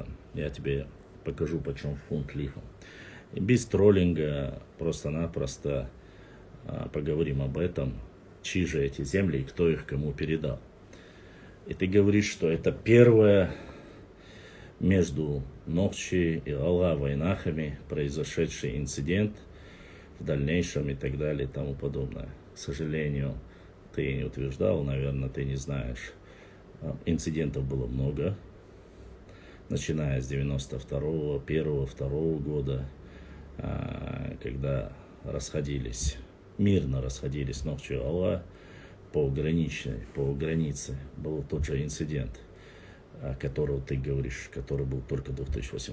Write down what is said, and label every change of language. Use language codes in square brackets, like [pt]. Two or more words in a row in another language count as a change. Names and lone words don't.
[ru] Я тебе покажу, почем фунт лихом. И без троллинга, просто-напросто поговорим об этом, чьи же эти земли и кто их кому передал. И ты говоришь, что это первое между Нохчи и Алла войнахами произошедший инцидент в дальнейшем и так далее и тому подобное. К сожалению, ты не утверждал, наверное, ты не знаешь. Инцидентов было много, начиная с 92-го, 1-го, 2-го года, когда мирно расходились Нохчи и Алла по границе, был тот же инцидент, о котором ты говоришь, который был только 2008.